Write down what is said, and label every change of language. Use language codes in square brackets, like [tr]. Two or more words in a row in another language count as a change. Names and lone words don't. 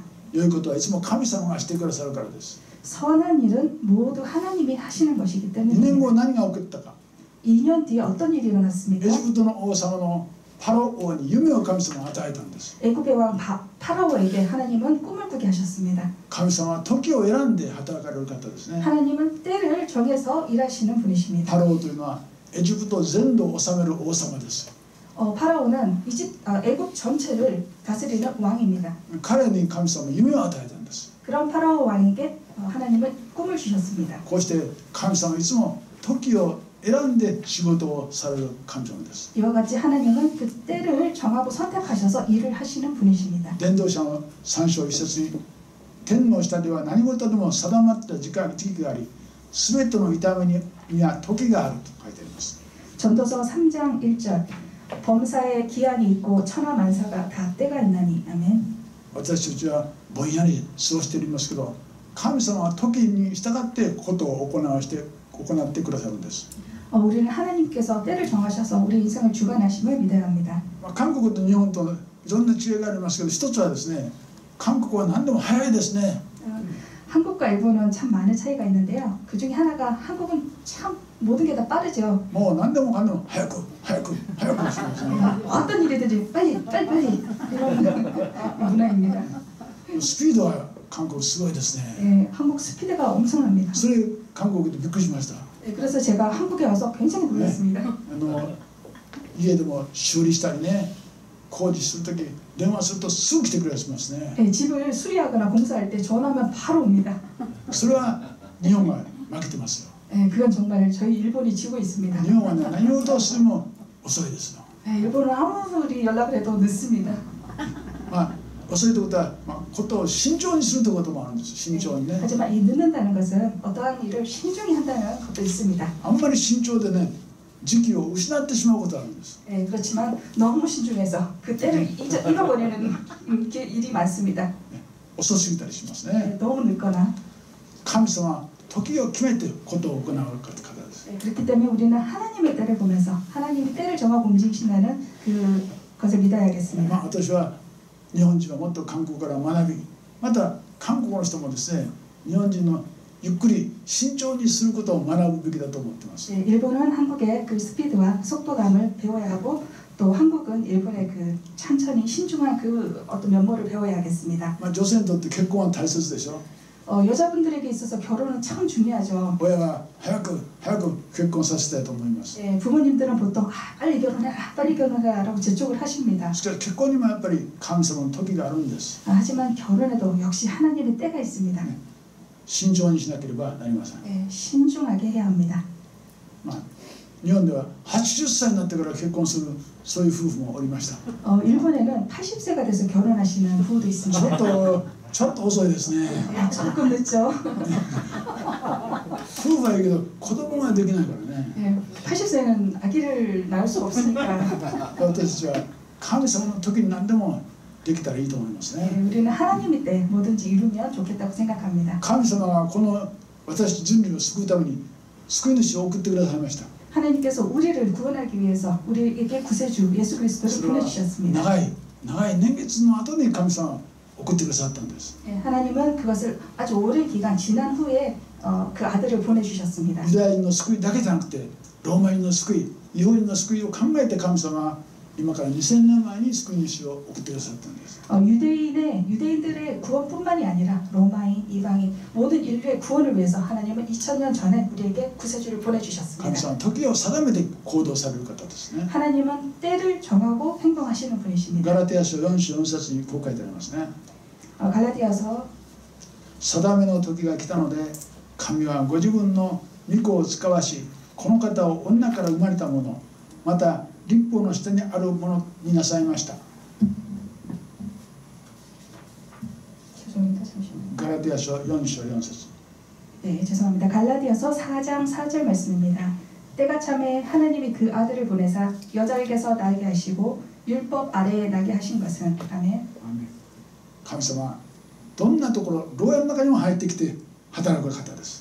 [ja] 良いことはいつも神様がしてくださるからです。 [ko] 선한 일은 모두 하나님이 하시는 것이기 [ja] 2年 [ko] 때문입니다. [ja] 後何が起こったか。 [ko] 2년 뒤에 어떤 일이 [ja] エ [ko] 일어났습니까? [ja] ジプトの王様のパロ王に夢を神様が与えたんです。 [ko] 애굽의 왕 파라오에게 하나님은 꿈을 꾸게 하셨습니다. [ja] 神様は時を選んで働かれる方ですね。 [ko] 하나님은 때를 정해서 일하시는 분이십니다. [ja] パロ王というのはエジプト全土を治める王様です。 [ko] 파라오는 애굽 전체를 다스리는 왕입니다. [ja] 彼に神様は夢を与えたんです。 [ko] 그런 파라오 왕에게 하나님은 꿈을 주셨습니다. [ja] こうして神様はいつも時を選んで仕事をされる神様です。 [ko] 이와 같이 하나님은 그 때를 정하고 선택하셔서 일을 하시는 분이십니다. [ja] 伝道者の3章1節に天の下では何事でも定まった時期があり、すべての痛みには時があると書いてあります。 [ko] 전도서 3장 1절 범사에 기한이 있고 천하만사가 다 때가 있나니 아멘. [ja] 私たちはぼんやり過ごしていますけど、神様は時に従ってことを行ってくださるんです。 [ko] 우리는 하나님께서 때를 정하셔서 우리 인생을 주관하심을 믿어야 합니다. [ja] 韓国と日本といろんな違いがありますけど、一つはですね、韓国は何でも早いですね。 [ko] 한국과 일본은 참 많은 차이가 있는데요. 그 중에 하나가 한국은 참 모든 게 다 빠르죠. [ja] もう何でもかんでも早く早く早くしますね。 [ko] 어떤 일이든지 빨리 이런 문화입니다. [ja] スピードは韓国すごいですね。 [ko] 네, 한국 스피드가 엄청납니다. [ja] それ韓国でびっくりしました。 [ko] 네, 그래서 제가 한국에 와서 굉장히 놀랐습니다. [ja] 家でも修理したりね、工事するとき電話するとすぐ来てくれますね。 [ko] 네, 집을 수리하거나 공사할 때 전화하면 바로 옵니다. [ja] それは日本が負けてますよ。 [ko] 네, 그건 정말 저희 일본이 지고 있습니다. [ja] 日本はね、何事をしても遅いですよ。 [ko] 네, 일본은 아무리 연락을 해도 늦습니다. [ja] まあ遅いということは、ことを慎重にするということもあるんです。慎重にね。 [ko] 하지만 이 늦는다는 것은 어떠한 일을 신중히 한다는 것도 있습니다. [ja] あんまり慎重でね、時期を失ってしまうことがあるんです。 [ko] 네, 그렇지만 너무 신중해서 그 때를 잃어버리는 일이 많습니다. [ja] 遅すぎたりしますね。 [ko] 네, 너무 늦거나. [ja] 神様は時を決めてことを行う方です。 [ko] 네, 그렇기 때문에 우리는 하나님의 때를 보면서 하나님이 때를 정하고 움직이신다는 그것을 믿어야겠습니다. [ja] 私は日本人はもっと韓国から学び、また韓国の人もですね、日本人のゆっくり慎重にすることを学ぶべきだと思っています。 [ko] 네, 일본은 한국의 그 스피드와 속도감을 배워야 하고 또 한국은 일본의 그 천천히 신중한 그 어떤 면모를 배워야겠습니다. [ja] まあ、女性にとって結婚は大切でしょ。 [ko] 여자분들에게 있어서 결혼은 참 중요하죠. [ja] 親は早く結婚させたいと思います。 [ko] 예, 부모님들은 보통 빨리 결혼해, 빨리 결혼해라고 재촉을 하십니다. [ja] しかし結婚にもやっぱり神様の時があるんです。 [ko] 하지만 결혼에도 역시 하나님의 때가 있습니다. [ja] 慎重にしなければなりません。 [ko] 예, 신중하게 해야 합니다. [ja] まあ、日本では80歳になってから結婚するそういう夫婦もおりました。 [ko] 일본에는 80세가 돼서 결혼하시는 부부도 [ja] ち [ko] 있습니다. [ja] ょっと遅いですね。 [ko] 예, 조금 늦죠. [ja] 夫婦はいいけど子供ができないからね。 [ko] 예, 80세는 아기를 낳을 수가 없으니까 [ja] 私たちは神様の時に何でもできたらいいと思いますね。 [ko] 예, 우리는 하나님의 때 뭐든지 이루면 좋겠다고 생각합니다. [ja] 神様がこの私人類を救うために救い主を送ってくださいました。 [ko] 하나님께서 우리를 구원하기 위해서 우리에게 구세주 예수 [ja] そ [ko] 그리스도를 [ja] れは [ko] 보내주셨습니다. [ja] 長い年月の後に神様は送ってくださったんです。 [ko] 예, 하나님은 그것을 아주 오랜 기간 지난 후에 그 아들을 보내주셨습니다. [ja] ユダヤ人の救いだけじゃなくてローマ人の救い、違法人の救いを考えて神様は今から2000年前に救い主を送ってくださったんです。 [ko] 유대인들의 구원뿐만이 아니라 로마인, 이방인 모든 인류의 구원을 위해서 하나님은 2000년 전에 우리에게 구세주를 [ja] 神 [ko] 보내주셨습니다. [ja] 様は時を定めて行動される方ですね。 [ko] 하나님은 때를 정하고 행동하시는 분이십니다. [ja] ガラテヤ書4章4節にこう書いてありますね。 [ko] 갈라디아서 [ja] 定めの時が来たので神はご自分の御子を使わしこの方を女から生まれたものまた立法の下にあるものになさいました。 [ko] 죄송합니다. 잠시만요. [ja] ガラテヤ書4章4節 [ko] 네, 죄송합니다. 갈라디아서 4장 4절 말씀입니다. 때가 참에 하나님이 그 아들을 보내사 여자에게서 나게 하시고 율법 아래에 나게 하신 것은 아멘. [ja] 神様はどんなところ牢屋の中にも入ってきて働く方です。